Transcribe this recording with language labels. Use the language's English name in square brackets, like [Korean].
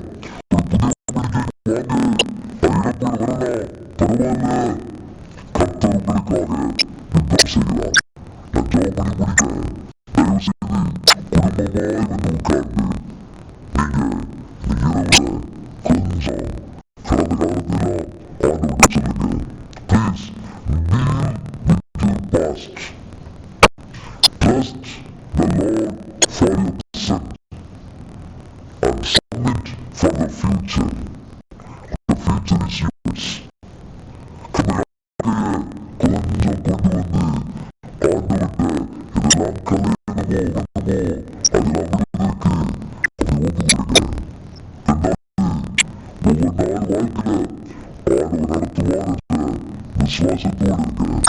[Tamil] ஒரு புதிய நம்பிக்கைக்கு வாங்க. அது இழப்போடு வரலாம், பரவாயில்ல. கர்த்தர் உங்களுக்காக யுத்தம் செய்கிறார். நான் ஜெபம் பண்ணி முடிக்க தயவு செய்து குடும்பமாய் வந்து உட்கார்ந்து நீங்க இந்த இரவுல கொஞ்சம் கடந்த காலத்திலாம் ஆண்டவர்கிட்ட சொல்லுங்க. [English] Please deal with your past. Trust the Lord for your present and submit for the future. The future is yours. [Tamil] கடந்த காலத்தையே கொஞ்சம் கொண்டு வந்து ஆண்டவர்கிட்ட இதெல்லாம் கலையணுமோ வேணுமோ அதெல்லாம் விடுவதற்கு அப்படி ஒப்பு கொடுங்க. ஒவ்வொரு நாள் வாழ்க்கையில ஆண்டவர் நடத்துவார் என்ற விசுவாசத்தோடு இருக்க.